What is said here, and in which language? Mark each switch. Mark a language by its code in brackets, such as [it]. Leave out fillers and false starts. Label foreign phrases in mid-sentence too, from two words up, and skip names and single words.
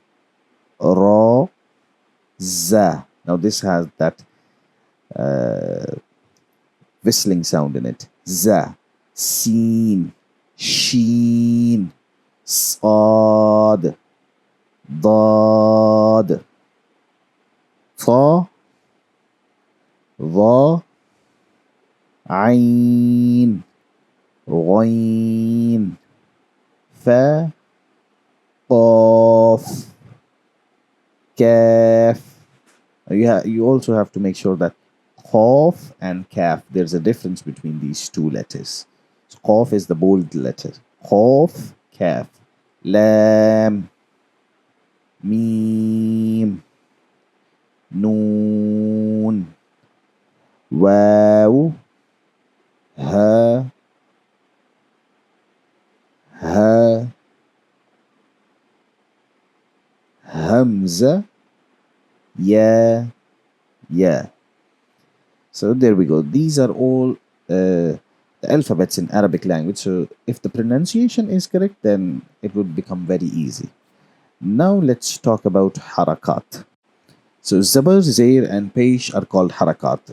[ar] Ra. Za. [en] Now this has that whistling sound in it. [ar] Za. Seen. Sheen. Sad. Dad. Tha. Dha. Ain. Ghain. Fa. Qaf. Kaf. [en] You also have to make sure that Qaf and Kaf, there's a difference between these two letters. So Qaf is the bold letter. [ar] Qaf, Kaf. Lam. Mim. Noon. Waw. Ha. Ha. Hamza. Ya. Ya. [en] So there we go. These are all the alphabets in Arabic language. So if the pronunciation is correct, then it would become very easy. Now let's talk about harakat. So zabar, zair, and pesh are called harakat.